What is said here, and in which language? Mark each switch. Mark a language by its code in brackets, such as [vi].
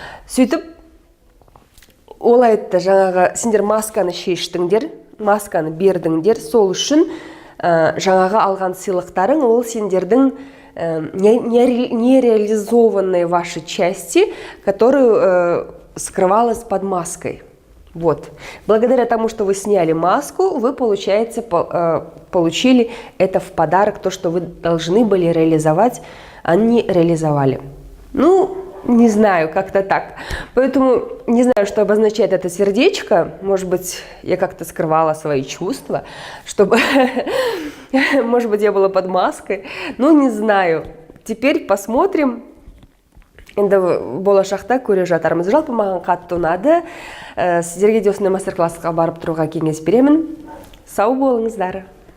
[kk] Сөйтіп ол айтты, жаңағы сендер масканы шештіңдер, масканы бердіңдер, сол үшін жаңағы алған сыйлықтарың ол сендердің [ru] нереализованные ваши части, которые скрывалась под маской. Вот. Благодаря тому, что вы сняли маску, вы, получается, получили это в подарок, то, что вы должны были реализовать, а не реализовали. Ну, не знаю, как-то так. Поэтому не знаю, что обозначает это сердечко. Может быть, я как-то скрывала свои чувства, чтобы... Может быть, я была под маской. Ну, не знаю. Теперь посмотрим. [kk] Енді болашақта көре жатармыз. Жалпы маған қатты ұнады. Сіздерге де осындай мастер-классқа барып тұруға кеңес беремін. Сау болыңыздар.